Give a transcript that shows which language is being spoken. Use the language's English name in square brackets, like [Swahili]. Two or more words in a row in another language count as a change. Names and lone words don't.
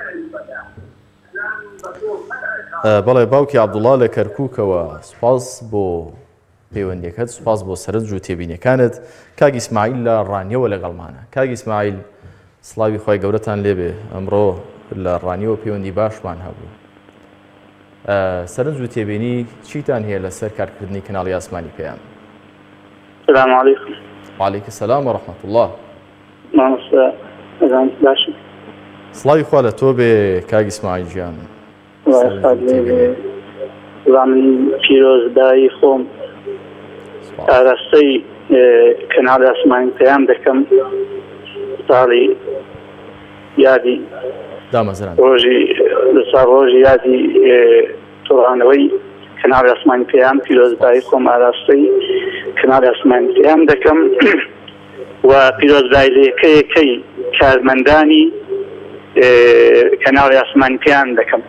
[Central Kurdish] بەڵێ باوکی عەبدوڵڵا لە کەرکووکەوە سوپاس بۆ پەیوەندیەکەت سوپاس بۆ سەرنج و تێبینیەکانت کاک ئیسماعیل لە ڕانیەوە لەگەڵمانە کاک ئیسماعیل سڵاوی خۆی گەورەتان لێبێ ئەمڕۆ لە ڕانیەوە پەیوەندی باشمان هەبوو سەرنج و تێبینی چیتان هەیە لەسەر کارکردنی کەناڵی ئاسمانی پێیان [Arabic] السلام علیکم وعلیکم السلام ورحمة الله [Central Kurdish] مامۆستا باشم سڵاوی خوا لە تۆ بێ کاک ئیسماعیل گیان من پیرۆزبایی خۆم ئاراستەی کەناڵی ئاسمانی پێیان دەکەم ساڵی یادی ڕۆژی لەسەر ڕۆژی یادی تۆڕانەوەی کەناڵی ئاسمانی پێیان پیرۆزبایی خۆم ئاراستەی کەناڵی ئاسمانی پێیان دەکەم و پیرۆزبایی لە یەکەی کارمەندانی کەناڵی ئاسمانی پێیان دەکەم